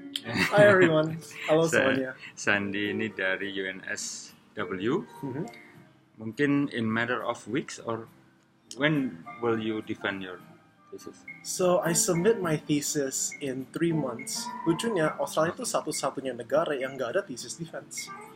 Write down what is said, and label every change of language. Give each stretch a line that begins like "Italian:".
English: Hi everyone,
Indonesian: halo semuanya. Sandy ini dari UNSW. Mungkin
English: in matter of weeks or when will you defend your thesis? So I submit my thesis in 3 months.
Indonesian: Lucunya Australia itu satu-satunya negara yang nggak ada
English: thesis defense.